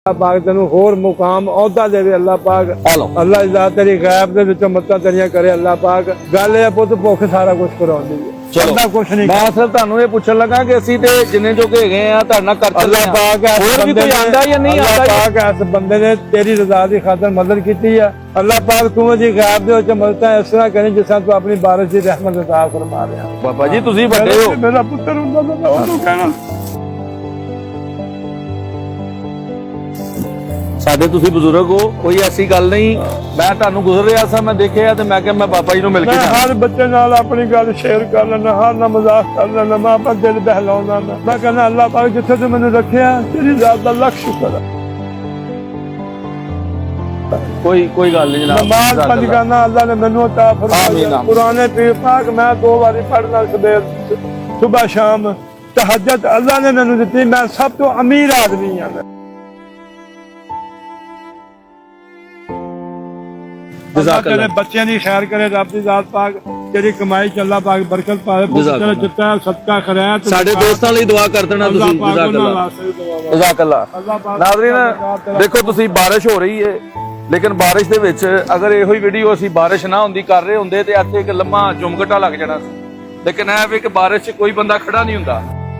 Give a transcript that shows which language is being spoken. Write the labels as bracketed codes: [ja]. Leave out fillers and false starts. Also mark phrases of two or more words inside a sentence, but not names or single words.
[pa] ਪਾਕ ਤੇਨ ਹੋਰ ਮੁਕਾਮ ਔਹਦਾ ਦੇਵੇ ਅੱਲਾਹ ਪਾਕ। ਅੱਲਾਹ ਇੱਜ਼ਤ ਤੇਰੀ ਗ਼ੈਬ ਦੇ ਵਿਚੋਂ ਮੱਤਾਂ ਤੇਰੀਆਂ ਕਰੇ ਅੱਲਾਹ ਪਾਕ। ਗੱਲ ਹੈ ਪੁੱਤ ਭੁੱਖ ਸਾਰਾ ਕੁਝ ਕਰਾਉਂਦੀ ਹੈ। चलो ਕੁਝ ਨਹੀਂ ਮੈਂ ਸਿਰਫ਼ ਤੁਹਾਨੂੰ ਇਹ ਪੁੱਛਣ ਲੱਗਾ ਕਿ ਅਸੀਂ ਤੇ ਜਿੰਨੇ ਜੋਗੇ ਹੈਗੇ ਆ ਤੁਹਾਡੇ ਨਾਲ ਕਰ ਚੱਲੇ अल्लाह ਆ पाक ਹੋਰ ਵੀ ਕੋਈ ਆਂਦਾ ਜਾਂ ਨਹੀਂ अल्लाह ਆਂਦਾ ਪਾਕ ਇਸ ਬੰਦੇ ਨੇ ਤੇਰੀ ਰਜ਼ਾ ਦੀ ਖ਼ਾਤਰ ਮਦਦ ਕੀ ਹੈ। ਅੱਲਾਹ ਪਾਕ ਤੂ ਜੀ ਗ਼ੈਬ ਦੇ ਵਿਚ ਮਦਦਾਂ ਇਸ ਤਰ੍ਹਾਂ ਕਰੀ ਜਿਸ ਤਰ੍ਹਾਂ ਤੂ ਅਪਣੀ ਬਾਰਿਸ਼ ਕੀ ਰਹਿਮਤ ਅਤਾ ਫ਼ਰਮਾ ਰਹਾ। ਬਾਬਾ ਜੀ ਤੁਸੀਂ ਵੱਡੇ ਹੋ ਮੇਰਾ ਪੁੱਤਰ ਹੁੰਦਾ ਤਾਂ ਮੈਂ ਓਨੂੰ ਕਹਿਣਾ ਸਾਡੇ ਤੁਸੀਂ ਬਜ਼ੁਰਗ ਹੋ ਕੋਈ ਐਸੀ ਗੱਲ ਨਹੀਂ ਮੈਂ ਤੁਹਾਨੂੰ ਗੁਜ਼ਰ ਰਿਹਾ ਸਾਂ ਮੈਂ ਦੇਖਿਆ ਤੇ ਮੈਂ ਕਿਹਾ ਮੈਂ ਬਾਬਾ ਜੀ ਨੂੰ ਮਿਲ ਕੇ मैं ਜਾਣਾ ਹਰ ਬੱਚੇ ਨਾਲ ਅਪਣੀ ਗੱਲ ਸ਼ੇਅਰ ਕਰ ਲੈਣਾ ਹਰ ਨਾ ਮਜ਼ਾਕ ਕਰ ਲੈਣਾ ਮੈਂ ਅਪਣਾ ਦਿਲ ਬਹਿਲਾਉਂਦਾ ਨਾ ਮੈਂ ਕਹਿਣਾ ਅੱਲਾਹ ਪਾਕ ਜਿੱਥੇ ਤੂ ਮੈਨੂੰ ਰੱਖਿਆ ਤੇਰੀ ਜ਼ਾਤ ਦਾ ਲੱਖ ਸ਼ੁਕਰ ਹੈ। ਕੋਈ ਗੱਲ ਨਹੀਂ ਜਨਾਬ ਨਮਾਜ਼ ਪੰਜ ਕਰਨਾ ਅੱਲਾਹ ਨੇ ਮੈਨੂੰ ਅਤਾ ਫ਼ਰਮਾਇਆ। ਕੁਰਾਨ ਪੀਰ ਪਾਕ ਮੈਂ 2 ਬਾਰੀ ਪੜ੍ਹਨਾ ਸਵੇਰ ਸੁਬ੍ਹਾ ਸ਼ਾਮ ਤਹੱਜੁਦ ਅੱਲਾਹ ਨੇ ਮੈਨੂੰ ਦਿੱਤੀ। ਮੈਂ ਸਭ ਤੋਂ ਅਮੀਰ ਆਦਮੀ ਹਾਂ। ਤੇਰੇ ਬੱਚਿਆਂ ਕੀ ਖ਼ੈਰ ਕਰੇ ਰੱਬ ਦੀ ਜ਼ਾਤ ਪਾਕ ਤੇਰੀ ਕਮਾਈ ਚ ਅੱਲਾਹ ਪਾਕ ਬਰਕਤ ਪਾਵੇ ਤੇਰਾ ਜਿੰਨਾ ਸਦਕਾ ਖ਼ੈਰ ਸਾਡੇ ਦੋਸਤਾਂ ਲਈ ਦੁਆ ਕਰ ਦੇਣਾ ਤੁਸੀਂ ਜਜ਼ਾਕੱਲਾ। ਨਾਜ਼ਰੀਨ ਦੇਖੋ ਤੁਸੀਂ ਬਾਰਿਸ਼ ਹੋ ਰਹੀ ਹੈ ਲੇਕਿਨ ਬਾਰਿਸ਼ ਦੇ ਵਿੱਚ ਅਗਰ ਇਹੋ ਹੀ ਵੀਡੀਓ ਅਸੀਂ ਬਾਰਿਸ਼ ਨਾ ਹੁੰਦੀ ਕਰ ਰਹੇ ਹੁੰਦੇ ਤੇ ਇੱਥੇ ਇੱਕ ਲੰਮਾ ਝੁਮਕਟਾ ਲੱਗ ਜਾਣਾ ਸੀ ਲੇਕਿਨ ਇਹ ਵੀ ਕਿ ਬਾਰਿਸ਼ 'ਚ ਕੋਈ ਬੰਦਾ ਖੜਾ ਨਹੀਂ ਹੁੰਦਾ।